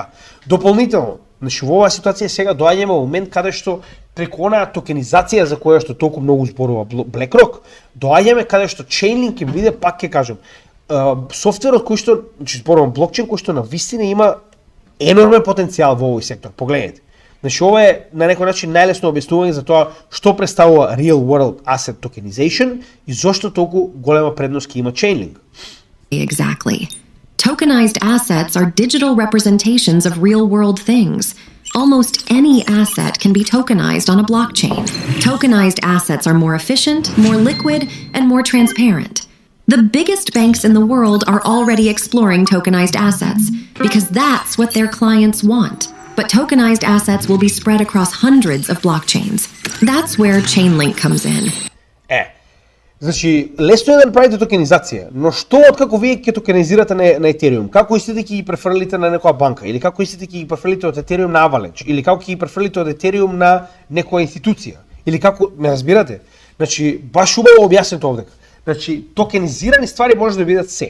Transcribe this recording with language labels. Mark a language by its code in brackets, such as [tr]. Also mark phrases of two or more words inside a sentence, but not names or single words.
[mk] Дополнително, значи во оваа ситуација сега доаѓаме во момент каде што преку онаа токенизација за која што толку многу зборува BlackRock, доаѓаме каде што Chainlink ќе биде, пак ќе кажам, софтверот кој што, значи зборувам блокчейн кој што на вистина има енормен потенцијал во овој сектор. Погледнете. Значи ова е на некој начин најлесно објаснување за тоа што представува [en] Real World Asset Tokenization [mk] и зошто толку голема предност ќе има Chainlink. [en] Exactly. Tokenized assets are digital representations of real-world things. Almost any asset can be tokenized on a blockchain. Tokenized assets are more efficient, more liquid, and more transparent. The biggest banks in the world are already exploring tokenized assets because that's what their clients want. But tokenized assets will be spread across hundreds of blockchains. That's where Chainlink comes in. [mk] Значи, лесно е да направите токенизација, но што откако вие ќе токенизирате на Ethereum? Како истите ќе ги префрлите на некоја банка? Или како истите ќе ги префрлите од Ethereum на Avalanche? Или како ќе ги префрлите од Ethereum на некоја институција? Или како, ме разбирате? Значи, баш убаво објаснето овде. Значи, токенизирани ствари може да бидат се.